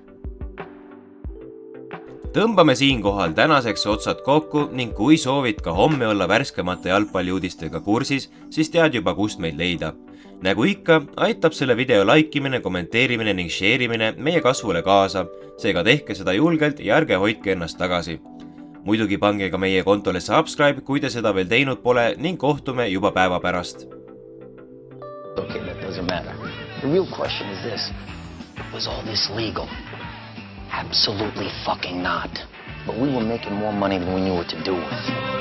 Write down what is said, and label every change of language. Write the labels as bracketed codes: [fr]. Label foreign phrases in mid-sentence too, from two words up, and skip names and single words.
[et] Tõmbame siinkohal tänaseks otsad kokku ning kui soovid ka homme olla värskemate jalgpalliuudistega kursis, siis tead juba, kust meid leida. Nagu ikka, aitab selle video laikimine, kommenteerimine ning share'imine meie kasvule kaasa, seega tehke seda julgelt ja ärge hoidke ennast tagasi. Muidugi pange ka meie kontole subscribe, kui te seda veel teinud pole ning kohtume juba päeva pärast. [en] Okay, that doesn't matter. The real question is this. Was all this legal? Absolutely fucking not. But we were making more money than we knew what to do with.